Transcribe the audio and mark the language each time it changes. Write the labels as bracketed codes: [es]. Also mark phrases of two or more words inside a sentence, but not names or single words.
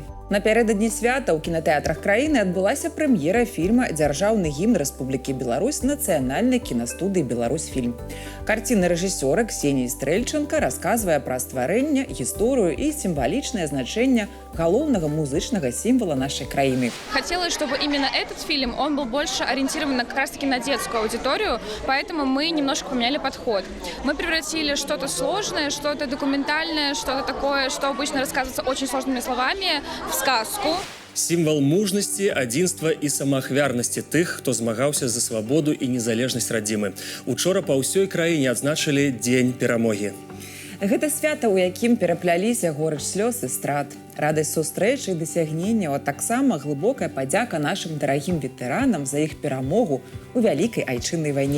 [be] Напярэдадні свята ў кінатэатрах краіны адбылася прэм'ера фільма «Дзяржаўны гімн Рэспублікі Беларусь» нацыянальнай кінастудыі «Беларусьфільм». Карціна рэжысёра Ксении Стрэльченко расказвае пра стварэнне, гісторыю і сімвалічнае значэнне галоўнага музычнага сімвола нашай краіны. [ru] Хотелось, чтобы именно этот фильм, он был больше ориентирован как раз-таки на детскую аудиторию, поэтому мы немножко поменяли подход. Мы превратили что-то сложное, что-то документальное, что-то такое, что обычно рассказывается очень сложными словами, в сказку. [be] Сімвал мужнасці, адзінства і самаахвярнасці тых, хто змагаўся за свабоду і незалежнасць радзімы. Учора па ўсёй краіне адзначылі Дзень перамогі. Гэта свята, у якім перапляліся горыч слёз і страт. Радасць сустрэчы і дасягненняў, а таксама глыбокая падзяка нашым дарагім ветэранам за іх перамогу ў Вялікай Айчыннай вайне.